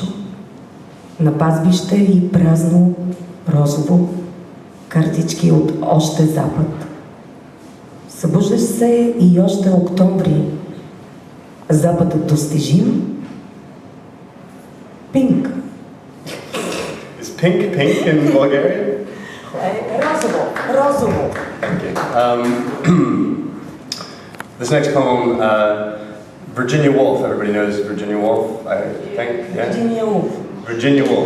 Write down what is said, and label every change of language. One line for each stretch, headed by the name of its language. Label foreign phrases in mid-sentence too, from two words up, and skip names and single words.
Bulgarian: На пазбище и празно, розово, картички от още запад. Събуждаш се и още октомври. Западът достижим. Пинк.
English: Is pink in Bulgarian?
Bulgarian: Розово.
English: Thank you. This next poem, Virginia Woolf. Everybody knows Virginia Woolf, I think. Yeah? Virginia Woolf. Virginia Woolf.